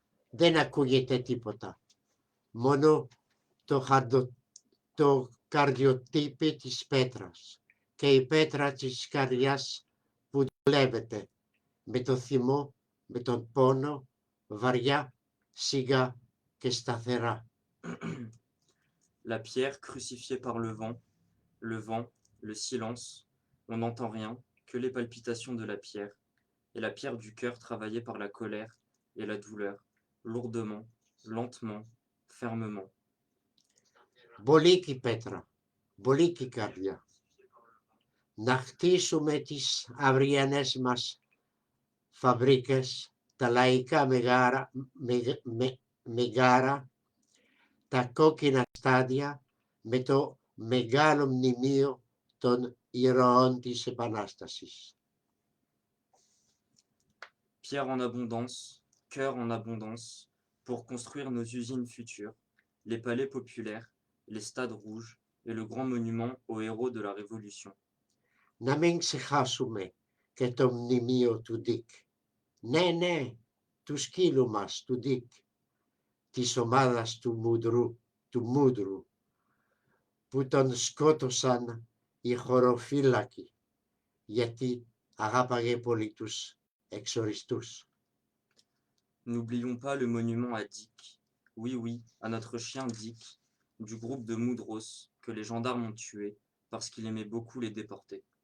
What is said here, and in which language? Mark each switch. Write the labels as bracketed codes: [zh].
[el] Δεν ακούγεται τίποτα. Μόνο το καρδιοτύπη της πέτρας και η πέτρα της καρδιάς που δουλεύεται με το θυμό, με τον πόνο, βαριά, σιγά και σταθερά. [fr] La pierre crucifiée par le vent, le silence, on n'entend rien que les palpitations de la pierre, et la pierre du cœur travaillée par la colère et la douleur, lourdement, lentement, fermement. [el] Μπολίκι πέτρα, μπολίκι καρδιά. Να χτίσουμε τις αυριανές μας φαμπρίκες, τα λαϊκά μεγάρα, τα κόκκινα στάδια με το μεγάλο μνημείο των ηρώων της Επανάστασης. [fr] Pierre en abondance, cœur en abondance, pour construire nos usines futures, les palais populaires, les stades rouges et le grand monument aux héros de la Révolution. [el] Να μην ξεχάσουμε και το μνημείο του Ντίκ. Ναι, του σκύλου μας, του Ντίκ, της ομάδας του Μούδρου, που τον σκότωσαν οι χωροφύλακοι, γιατί αγάπαγε πολύ τους εξοριστούς. [fr] N'oublions pas le monument à Dick, oui, à notre chien Dick, du groupe de Moudros, que les gendarmes ont tué parce qu'il aimait beaucoup les déportés.